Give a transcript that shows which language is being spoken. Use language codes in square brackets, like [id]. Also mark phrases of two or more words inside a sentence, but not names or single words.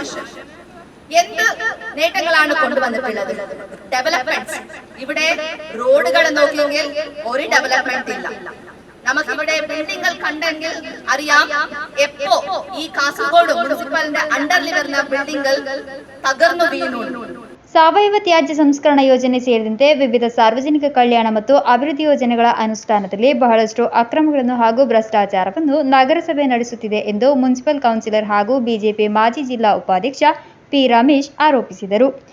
[ml] എന്ത് നേട്ടങ്ങളാണ് കൊണ്ടുവന്നിട്ടുള്ളത്? ഡെവലപ്മെന്റ്സ്. ഇവിടെ റോഡുകൾ നോക്കിയെങ്കിൽ ഒരു ഡെവലപ്മെന്റ് ഇല്ല. നമുക്കിവിടെ ബിൽഡിംഗുകൾ കണ്ടെങ്കിൽ അറിയാം എപ്പോ ഈ കാസർഗോഡ് മുനിസിപ്പലിന്റെ അണ്ടറിൽ വരുന്ന ബിൽഡിംഗുകൾ തകർന്നു വീണു. [kn] ಸಾವಯವ ತ್ಯಾಜ್ಯ ಸಂಸ್ಕರಣಾ ಯೋಜನೆ ಸೇರಿದಂತೆ ವಿವಿಧ ಸಾರ್ವಜನಿಕ ಕಲ್ಯಾಣ ಮತ್ತು ಅಭಿವೃದ್ಧಿ ಯೋಜನೆಗಳ ಅನುಷ್ಠಾನದಲ್ಲಿ ಬಹಳಷ್ಟು ಅಕ್ರಮಗಳನ್ನು ಹಾಗೂ ಭ್ರಷ್ಟಾಚಾರವನ್ನು ನಗರಸಭೆ ನಡೆಸುತ್ತಿದೆ ಎಂದು [en] municipal councillor [kn] ಹಾಗೂ ಬಿಜೆಪಿ ಮಾಜಿ ಜಿಲ್ಲಾ ಉಪಾಧ್ಯಕ್ಷ ಪಿ ರಮೇಶ್ ಆರೋಪಿಸಿದರು.